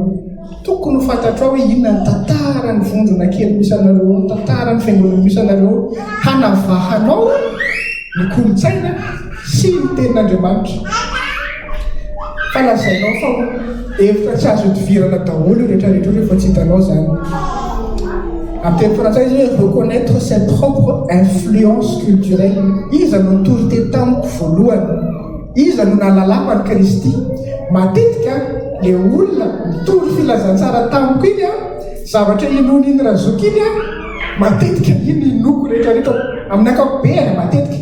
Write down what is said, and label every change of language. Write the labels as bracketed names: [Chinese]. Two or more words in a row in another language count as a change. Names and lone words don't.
[Malagasy] Tokony ho fantatrao hoe inona ny tantara ny vondrona kely misy anareo, tantara ny fiangonana misy anareo, hanavahanao ny kolotsaina sy ny tenin'Andriamanitra. Falazainao fa hevitra tsy azo idivirana daholo rehetrarehetra rehefa tsy hitanao izany. Amin'ny teny frantsay izy hoe [French] reconnaître ses propres influences culturelles. [Malagasy] Iza no nitory tamiko voalohany, iza no nahalalako an'i Kristy. Matetika le olona nitory filazantsara tamiko iny zavatra inony iny raha zoky iny matetika iny inoko rehetrarehetra amin'ny ankapobeny matetika.